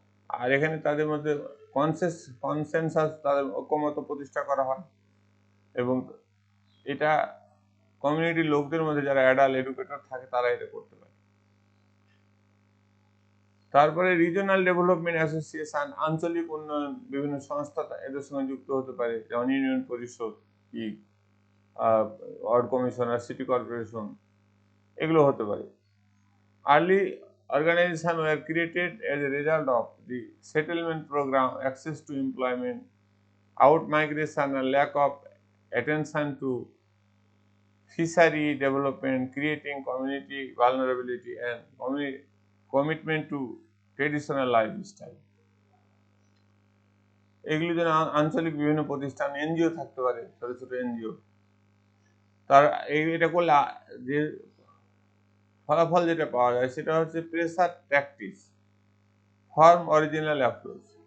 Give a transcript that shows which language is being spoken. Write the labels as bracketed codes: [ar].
[bn] আর এখানে তাদের মধ্যে কনসেনসাস, তাদের ঐক্যমত প্রতিষ্ঠা করা হয় এবং এটা কমিউনিটির লোকদের মধ্যে যারা অ্যাডাল্ট এডুকেটর থাকে তারা এটা করতে পারে। তারপরে রিজিওনাল ডেভেলপমেন্ট অ্যাসোসিয়েশন, আঞ্চলিক উন্নয়ন বিভিন্ন সংস্থা এদের সঙ্গে যুক্ত হতে পারে, যেমন ইউনিয়ন পরিষদ, কি ওয়ার্ড কমিশনার, সিটি কর্পোরেশন, এগুলো হতে পারে। [en] Early organizations were created as a result of the settlement program, access to employment, out migration and lack of attention to fishery development, creating community vulnerability and commitment to traditional lifestyle. [bn] এগুলি যেন আঞ্চলিক বিভিন্ন প্রতিষ্ঠান, NGO থাকতে পারে, ছোট ছোট NGO. তার এটা করলে যে ফলাফল যেটা পাওয়া যায় সেটা হচ্ছে pressure tactics, form original approach.